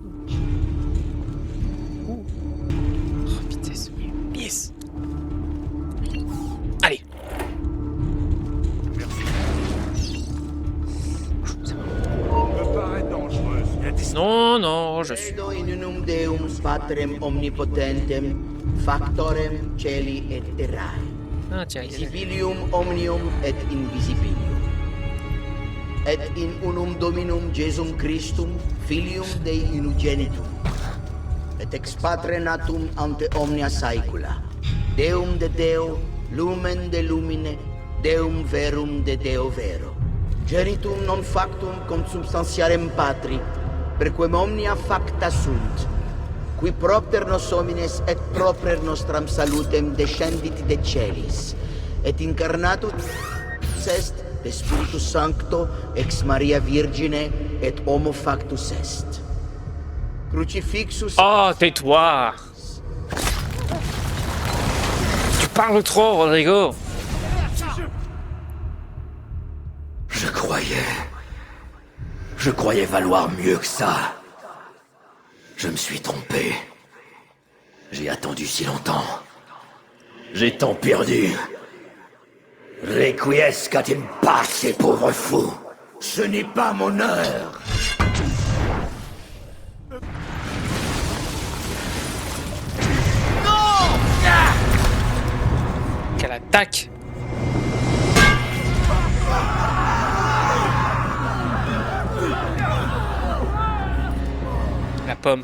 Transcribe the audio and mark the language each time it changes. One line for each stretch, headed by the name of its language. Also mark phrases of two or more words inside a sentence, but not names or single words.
French: Oh, vitesse. Yes. Allez. Non, non, je suis...
Latin: Credo in unum Deum Patrem omnipotentem, factorem celi et terrae,
French: Ah, tiens, il y a...
Latin: visibilium omnium et invisibilium. Et in unum Dominum Jesum Christum, Filium Dei unigenitum, et ex Patre natum ante omnia saecula, Deum de Deo, lumen de lumine, Deum verum de Deo vero. Genitum non factum consubstantiarem Patri, perquem omnia facta sunt, qui propter nos homines et proper nostram salutem descendit de celis, et incarnatus est de Spiritus Sancto ex Maria Virgine et homo factus est. Crucifixus...
French: Oh, tais-toi! Tu parles trop, Rodrigo! Je croyais valoir mieux que ça. Je me suis trompé. J'ai attendu si longtemps. J'ai tant perdu.
Latin: Requiescat in pace,
French: pauvre fou. Ce n'est pas mon heure. Quelle attaque! La pomme.